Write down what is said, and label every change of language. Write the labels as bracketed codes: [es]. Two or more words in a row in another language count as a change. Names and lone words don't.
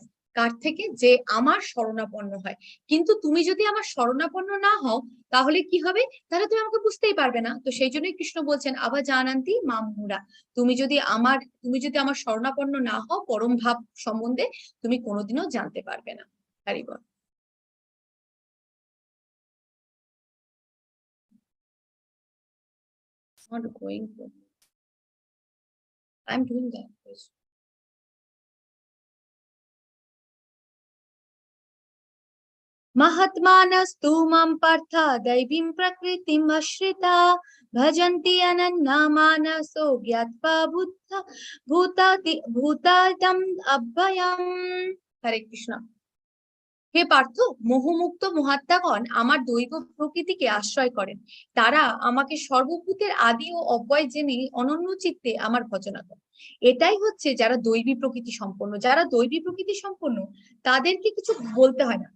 [bn] কার থেকে? যে আমার শরণাপন্ন হয়। কিন্তু তুমি যদি আমার শরণাপন্ন না হও তাহলে কি হবে? তাহলে তুমি আমাকে বুঝতেই পারবে না। তো সেই জন্যই কৃষ্ণ বলছেন [sa] আবা জানান্তি মামুরা, [bn] তুমি যদি আমার শরণাপন্ন না হও পরম ভাব সম্বন্ধে, তুমি কোনোদিনও জানতে পারবে না। হরি বল। [en] Not going to. I'm doing that. [sa] महात्मानस्तु मां पार्थ दैवीं प्रकृतिम् आश्रिता भजन्ति अनन्यमानसो ज्ञात्वा भूतादिम् अव्ययम्। हरे कृष्ण। [bn] হে পার্থ, মোহমুক্ত মহাত্মাগণ আমার দৈব প্রকৃতিকে আশ্রয় করেন, তারা আমাকে সর্বভূতের আদি ও অব্যয় জেনে অনন্য চিত্তে আমার ভজনা করে। এটাই হচ্ছে যারা দৈবী প্রকৃতি সম্পন্ন। যারা দৈবী প্রকৃতি সম্পন্ন তাদেরকে কিছু বলতে হয় না।